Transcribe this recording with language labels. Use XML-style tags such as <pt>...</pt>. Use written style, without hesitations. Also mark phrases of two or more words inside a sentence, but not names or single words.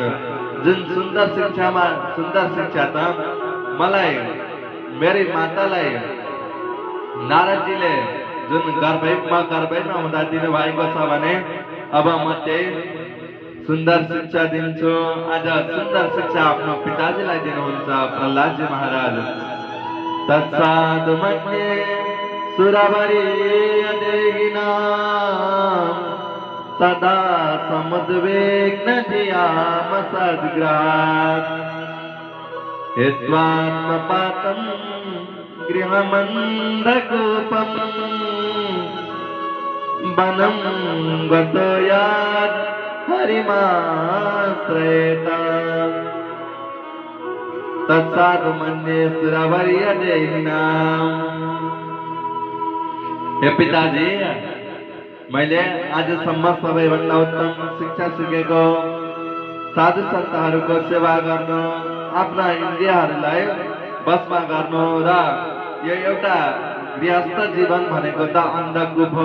<ne>जुन सुन्दर शिक्षा त मलाई मेरी मातालाई नारदजीले जुन गर्भैमा हुँदा दिनुभएको छ भने अब म त्यही सुन्दर शिक्षा दिन्छु। आज सुन्दर शिक्षा आफ्नो पिताजीलाई दिनुहुन्छ प्रहलादजी महाराज।</ne> <sa>तत्साधु मन्ये सुरवरीयदेहिनां सदा समुद्विग्न धियाम सद्ग्रहात् हित्वात्मपातं गृहमन्धकूपम् वनं गतो यात् हरिमाश्रयेत। तत्साधु मन्ये सुरवरीयदेहिनां।</sa> <ne>हे पिताजी, मैले आजसम्म सबैभन्दा उत्तम शिक्षा सिकेको साधु सन्तहरूको सेवा गर्नु, आफ्ना इन्द्रियहरूलाई बसमा गर्नु र यो एउटा गृहस्थ जीवन भनेको त अन्धकूप हो।</ne>